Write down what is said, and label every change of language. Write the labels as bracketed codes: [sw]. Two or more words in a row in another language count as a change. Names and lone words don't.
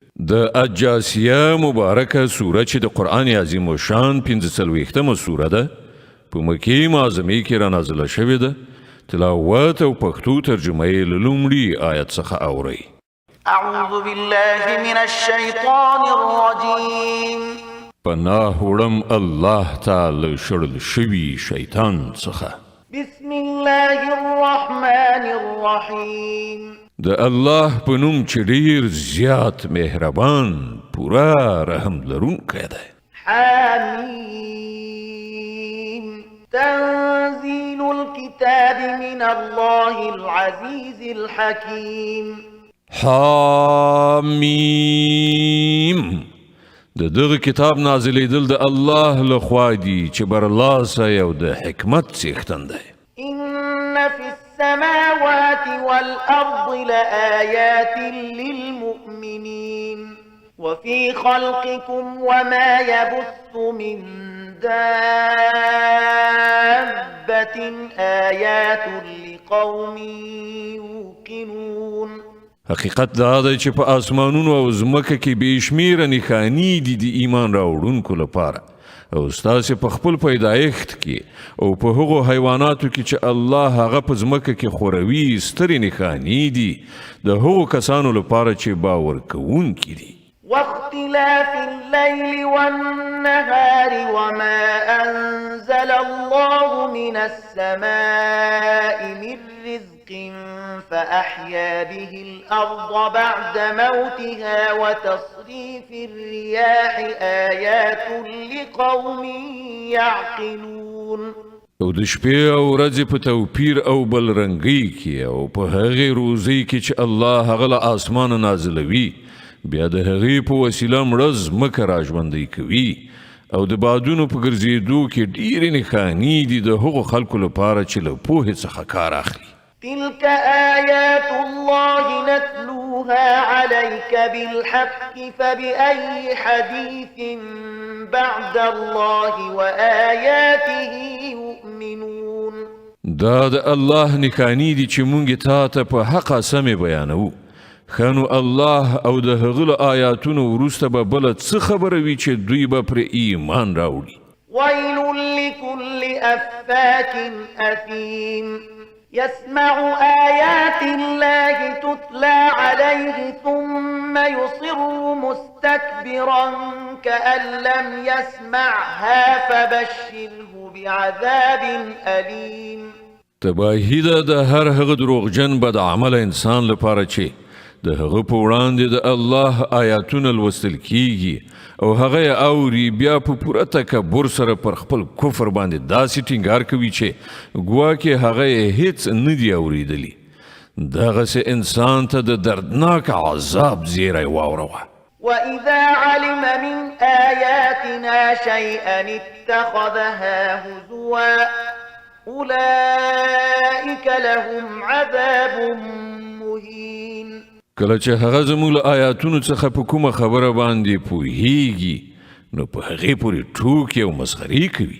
[ps] د الجاسیه مبارکه سوره چې د قرآن عظیم و شان 45مه سوره ده په مکې معظمې کې را نازله شوې ده. تلاوت او پښتو ترجمه یې له لومړي آیت څخه اورئ. [ar] اعوذ بالله من الشیطان الرجیم. [ps] پناه وړم الله تعالی شړل شوي شیطان څخه. [ar] بسم الله الرحمن الرحیم. [ps] د الله په نوم چې ډیر زیات مهربان پورا رحم لرونکی دی. [ar] حمیم. تنزيل الكتاب من الله العزيز الحكيم. [ps] حمیم. د دغه کتاب نازلېدل د الله لخوا دی چې برلاسه او د حکمت څښتن دی. [ar] إن في السماوات والأرض لآيات للمؤمنين وفي خلقكم وما يبث من دابة آيات لقوم يوقنون. [ps] حقیقت دا دی چې په آسمانونو او ځمکه کې بې شمیره نښانې دي د ایمان راوړونکو لپاره او ستاسې په خپل پیدایښت کې او په هغو حیواناتو کې چې الله هغه په ځمکه کې خوروي سترې نښانې دي د هغو کسانو لپاره چې باور کوونکي دي. [ar] واختلاف الليل والنهار وما أنزل الله من السماء من رزق فأحيا به الأرض بعد موتها وتصريف الرياح آيات لقوم يعقلون. [ps] او د شپې او ورځې په توپیر او بلرنګۍ کې او په هغې روزۍ کې چې الله هغه له آسمانه نازلوي بیا د هغې په وسیله مړه ځمکه راژوندی کوي او د بادونو په ګرځېدو کې ډېرې نښانې دي د هغو خلکو لپاره چې له پوهې څخه کار اخلي. [ar] تلك آيات الله نتلوها عليك بالحق فبأي حديث بعد الله وآياته يؤمنون. [ps] دا د الله نښانې دي چې مونږ تا ته په حقه سمې بیانوو. خانو الله او د هغه له آیاتونو وروسته به بله څه خبره وي چې دوی به پرې ایمان راوړي. [ar] ويل لكل أفاك أثيم يسمع آيات الله تتلى عليه ثم يصر مستكبرا كأن لم يسمعها فبشره بعذاب أليم. [ps] تباهی ده د هر هغه دروغجن بد عمل انسان لپاره چې د هغه په وړاندې د الله آیاتونه لوستل کیږي او هغه اوري بیا په پوره تکبر سره پر خپل کفر باندې داسې ټینګار کوي چې ګواکې هغه هیڅ نه دی اوریدلی. دغسې انسان ته د دردناک عذاب زیری واوروه. [ar] وإذا علم من آياتنا شيئا اتخذها هزوا أولئك لهم عذاب مهين. [ps] کله چې هغه زموږ له آیاتونو څخه په کومه خبره باندې پوهیږي نو په هغې پورې ټوکې او مسخرې کوي.